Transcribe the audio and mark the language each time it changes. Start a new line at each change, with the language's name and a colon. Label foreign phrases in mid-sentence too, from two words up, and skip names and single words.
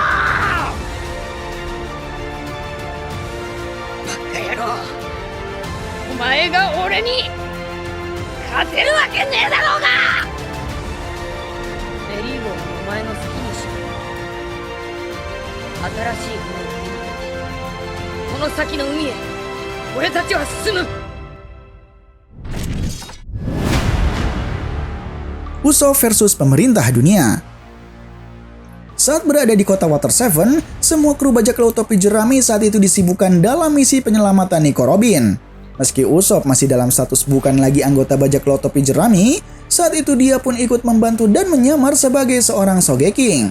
Japanese: バカ野郎、お前が俺に勝てるわけねえだろうが！メリーゴはお前の好きにしろ。新しい船を手に入れてこの先の海へ俺たちは進む。
Indonesian: Usopp versus pemerintah dunia. Saat berada di kota Water Seven, semua kru bajak laut topi jerami saat itu disibukkan dalam misi penyelamatan Nico Robin. Meski Usopp masih dalam status bukan lagi anggota bajak laut topi jerami, saat itu dia pun ikut membantu dan menyamar sebagai seorang Sogeking.